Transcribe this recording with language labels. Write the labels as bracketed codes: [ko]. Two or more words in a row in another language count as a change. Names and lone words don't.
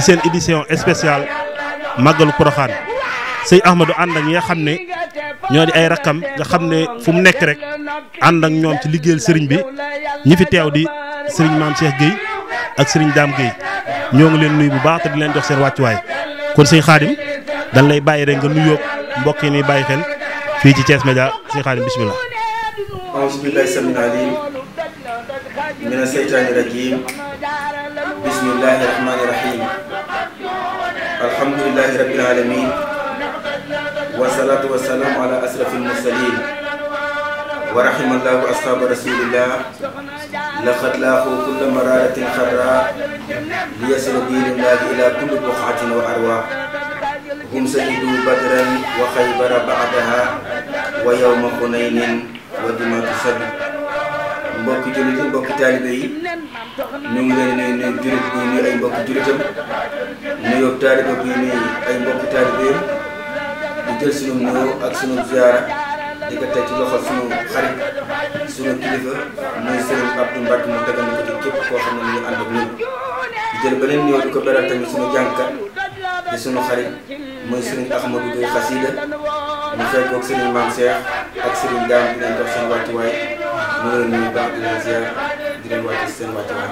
[wo] seen [fr] édition spéciale [wo] màggalu Porokhane sëñ Ahmadou ànd ak ñi nga xam ne ñoo di ay rakkam nga xam ne fu mu nekk rek ànd ak ñoom ci liggéeyal Serigne bi ñi fi teew di Serigne Mame Cheikh Gueye ak Serigne Dame Gueye ñoo ngi leen nuyu bu baax te di leen jox seen wàccuwaay kon sëñ Khadim dañ lay bàyyi rek nga nuyoo mbokk yi ni bàyyi xel fii ci Thiès Média sëñ Khadim bismillah. [ar] أعوذ بالله السميع العليم من الشيطان الرجيم بسم الله الرحمن الرحيم الحمد لله رب العالمين والصلاة والسلام على أشرف المرسلين ورحم الله أصحاب رسول الله لقد لاقوا كل مرارة خضراء ليصل دين الله إلى كل بقعة وأرواح هم شهدوا بدرا وخيبر بعدها ويوم حنين [wo] wadimaatu sabi mbokki jullit yi mbokki taalibe yi ñu ngi leen di nuyu jullit buy nuyu ay mbokki jullitam nuyoo taalibe buy nuyu ay mbokki taalibeem di jël sunu nuyoo ak sunu ziyaara di ko teg ci loxol sunu xarit sunu kilifa muy Serigne Abdou Mbacke mu tegal ko ci képp koo xam ne ñu ànd ak ñun di jël beneen nuyoo di ko beral tamit sunu jàngkat di sunu xarit muy Serigne Ahmadou Gueye Xasida ñu fekk ak Serigne Mame Cheikh ak Serigne Dame di leen jox seen wàccuwaay ñu ngi leen nuyu baax di leen ziar di leen wàcc seen wàccuwaay.